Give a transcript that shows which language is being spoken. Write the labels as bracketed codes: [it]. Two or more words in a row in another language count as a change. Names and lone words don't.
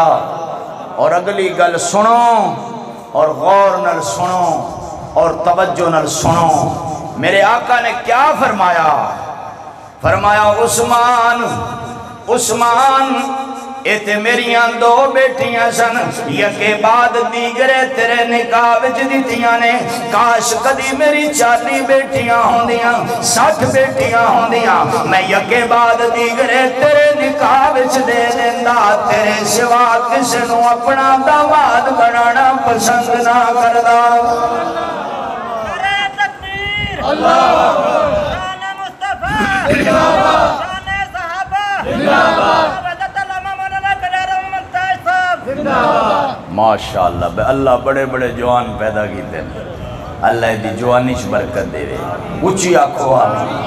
[pa] اور اگلی گل سنو اور غور نال سنو اور توجہ نال سنو، میرے آقا نے کیا فرمایا؟ فرمایا عثمان عثمان ایتے میریاں دو بیٹیاں سن، یکے بعد دیگرے تیرے نکاح وچ دتیاں نے، کاش کدی میری 40 بیٹیاں ہوندیاں 60 بیٹیاں ہوندیاں، میں یکے بعد دیگرے تیرے نکاح وچ دے دیندا، تیرے سوا کسے نو اپنا داماد بنانا پسند نہ کردا۔ نعرہ تکبیر، اللہ شان مصطفیٰ، شان صحابہ، ماشاءاللہ اللہ بڑے بڑے جوان پیدا کیتے ہیں، اللہ دی جوانیش برکت دے رہے، اچھی آنکھوں آمین۔